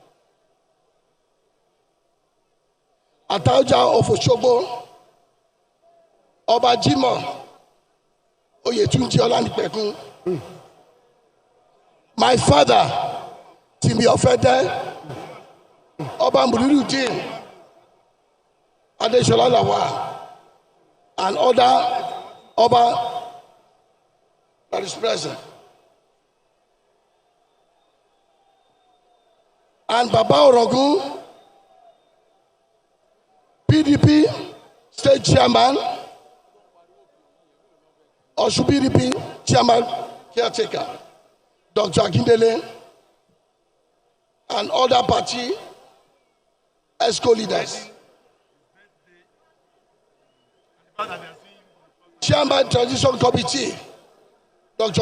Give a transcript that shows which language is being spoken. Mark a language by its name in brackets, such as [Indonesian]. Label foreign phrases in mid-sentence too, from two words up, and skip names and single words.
[English] Ataoja of Osogbo, Oba Jimoh Oyetunji Olanipekun, my father, Timi Ofede, Oba Murudin Adesola Lawal, and other Oba that is present. And Baba Orogun, PDP State Chairman, Osun PDP Chairman Caretaker, Dr. Akindele, and other party ESCO leaders. Chairman Transition Committee, Dr.